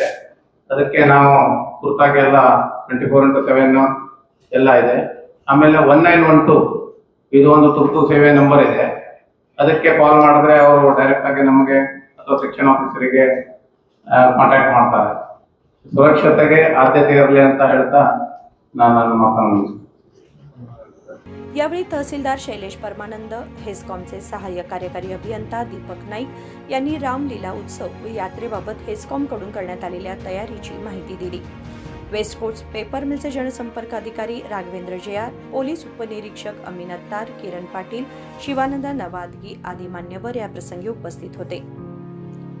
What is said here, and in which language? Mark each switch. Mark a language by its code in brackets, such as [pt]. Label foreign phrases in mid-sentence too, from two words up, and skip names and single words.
[kn] ಅದಕ್ಕೆ ನಾವು ತುರ್ತಾಗಿ ಎಲ್ಲ 24x7 ಎಲ್ಲ ಇದೆ। ಆಮೇಲೆ 1912 ಇದು ಒಂದು ತುರ್ತು ಸೇವೆ ನಂಬರ್ ಇದೆ, ಅದಕ್ಕೆ ಕಾಲ್ ಮಾಡಿದ್ರೆ ಅವರು ಡೈರೆಕ್ಟ್ ಆಗಿ ನಮಗೆ ಅಥವಾ [en] section officer [kn] ಕಾಂಟ್ಯಾಕ್ಟ್ ಮಾಡ್ತಾರೆ। ಸುರಕ್ಷತೆಗೆ ಆದ್ಯತೆ ಇರಲಿ ಅಂತ ಹೇಳ್ತಾ ನಾನು ಮಾತನಾಡುತ್ತೇನೆ। [mr] यावेळी तहसीलदार शैलेश परमानंद, हेस्कॉमचे सहाय्यक कार्यकारी अभियंता दीपक नाईक यांनी रामलीला उत्सव व यात्रेबाबत हेस्कॉमकडून करण्यात आलेल्या तयारीची माहिती दिली। वेस्ट कोस्ट पेपर मिलचे जनसंपर्क अधिकारी राघवेंद्र जयार, पोलीस उपनिरीक्षक अमीन अत्तार, किरण पाटील, शिवानंद नवादगी आदी मान्यवर या प्रसंगी उपस्थित होते.